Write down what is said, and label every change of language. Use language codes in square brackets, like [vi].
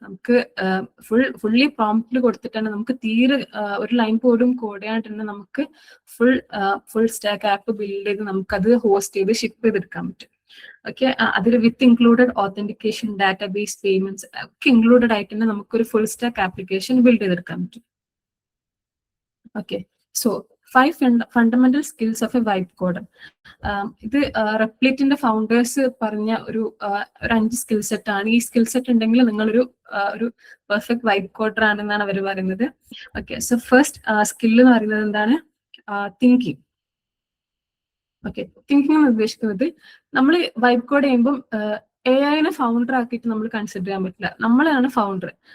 [ml] നമുക്ക് ഫുള്ളി പ്രോംപ്റ്റിൽ കൊടുത്തിട്ടാണ് നമുക്ക് തീരെ ഒരു ലൈൻ പോലും കോഡ് ചെയ്യാണ്ട് തന്നെ നമുക്ക് ഫുൾ സ്റ്റാക്ക് ആപ്പ് ബിൽഡ് ചെയ്ത് നമുക്കത് ഹോസ്റ്റ് ചെയ്ത് ഷിപ്പ് ചെയ്തെടുക്കാൻ പറ്റും. ഓക്കെ, അതിൽ വിത്ത് ഇൻക്ലൂഡഡ് ഓതന്റിക്കേഷൻ, ഡാറ്റാബേസ്, പേയ്മെന്റ്സ് ഒക്കെ ഇൻക്ലൂഡഡ് ആയിട്ട് തന്നെ നമുക്കൊരു ഫുൾ സ്റ്റാക്ക് ആപ്ലിക്കേഷൻ ബിൽഡ് ചെയ്തെടുക്കാൻ പറ്റും. [en] Okay, so 5 fundamental skills of a vibe coder. [ml] ഇത് റെപ്ലിറ്റിന്റെ ഫൗണ്ടേഴ്സ് പറഞ്ഞ ഒരു 5 സ്കിൽ സെറ്റ് ആണ്. ഈ സ്കിൽ സെറ്റ് ഉണ്ടെങ്കിൽ നിങ്ങളൊരു പെർഫെക്റ്റ് വൈബ് കോഡർ ആണെന്നാണ് അവർ പറയുന്നത്. ഓക്കെ, സോ ഫസ്റ്റ് സ്കിൽ എന്ന് പറയുന്നത് എന്താണ്? തിങ്കിങ്. ഓക്കെ, തിങ്കിങ് എന്ന് ഉദ്ദേശിക്കുന്നത് നമ്മൾ വൈബ് കോഡ് ചെയ്യുമ്പം AI-നെ ഫൗണ്ടർ ആക്കിയിട്ട് നമ്മൾ കൺസിഡർ ചെയ്യാൻ പറ്റില്ല, നമ്മളാണ് ഫൗണ്ടർ.